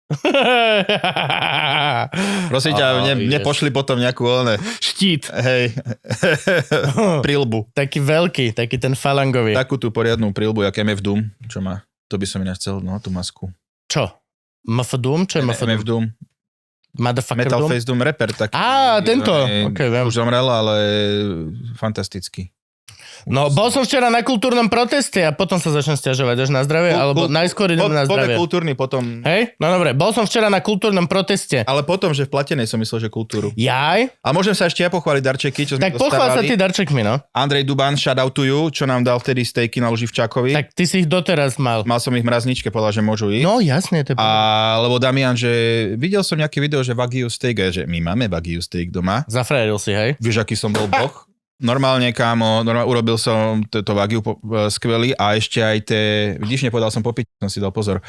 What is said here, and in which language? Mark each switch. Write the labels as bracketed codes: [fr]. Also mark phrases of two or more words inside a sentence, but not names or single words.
[sk] Prosím ťa, nepošli potom nejakú Štít. hej, prilbu. Taký veľký, taký ten falangový. Takú tú poriadnu prilbu, jak MF Doom, čo má. To by som ináč chcel, no, tú masku. Čo? MF Doom? Čo je MF Doom? MF Doom. Motherfucker Metal Doom? Face Doom rapper. Taký, Tento. Okay, viem. už zomrel, ale fantastický. No, bol som včera na kultúrnom proteste a potom sa začnem sťažovať až na zdravie, alebo najskôr idem na zdravie. Kultúrny potom. Hej? No dobre, bol som včera na kultúrnom proteste. Ale potom, že v platenej som myslel, že kultúru. Jaj? A môžem sa ešte ja pochváliť darčeky, čo sme Tak pochvál sa dostávali. ty darčekmi, no. Andrej Duban, [en] shout out to you, [sk] čo nám dal vtedy stejky na Luživčákovi. Tak ty si ich doteraz mal. Mal som ich v mrazničke, povedal, že môžu ísť. No jasne, to je Lebo Damian, že videl som nejaké video, že Wagyu steak, a že my máme Wagyu steak doma. Zafrajeril si, hej? Vieš, aký som bol boh? Normálne, kámo, urobil som to Wagyu skvelý a ešte aj vidíš, nepovedal som popiť, som si dal pozor.